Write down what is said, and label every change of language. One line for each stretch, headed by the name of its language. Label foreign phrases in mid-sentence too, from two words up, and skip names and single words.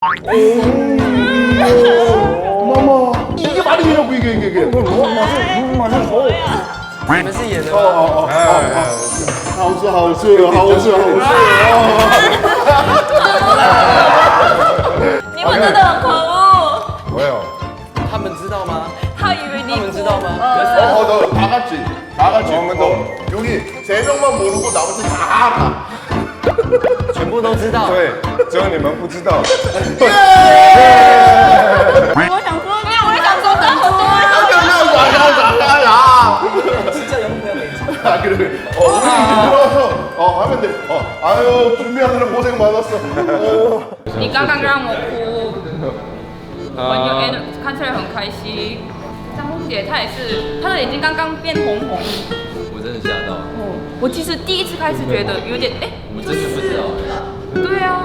Korean: 妈妈，이게 말이냐고 이게. 맛은 더.
Chinese: 你们是演的吗？好吃。你们真的很可恶。
Korean: 왜요?
Chinese: 他们知道吗？他以为你他们知道吗？
Korean: 너 다 같이. 여기 3명만 모르고 나머지 다 알아.
Chinese: 全部都知道。对，只有你们不知道。我想说，没有，我也想说，真的很多。
Korean: 진짜 영웅이야 매지. 아 그래. 우리 들어와서 하면 돼. 아유 준비하느라 고생 많았어.
Chinese: 你刚刚让我哭，我有看起来很开心。张红姐她也是，她的眼睛刚刚变红红。我真的吓到，我其实第一次开始觉得有点我真的不知道，对啊，